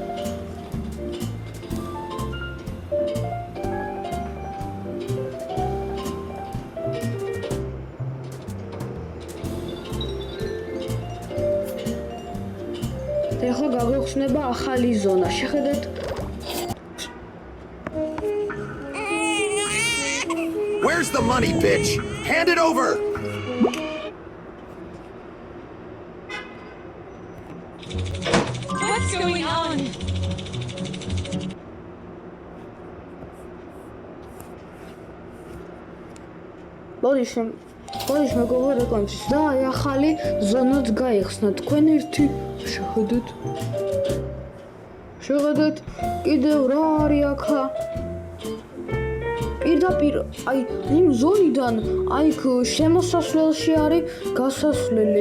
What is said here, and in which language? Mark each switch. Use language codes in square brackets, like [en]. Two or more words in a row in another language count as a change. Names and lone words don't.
[ka] ახლა გაგვეხსნება ახალი ზონა. შეხედეთ. [en] Where's the money, bitch? Hand it over. What's going on? [ka] ბოდიში მეგობრებო რეკლამისთვის და აი ახალი ზონაც გაიხსნა. თქვენ ერთი შეხედეთ კიდევ რა არის აქა პირდაპირ აი იმ ზონიდან აი შემოსასვლელში არის გასასვლელი.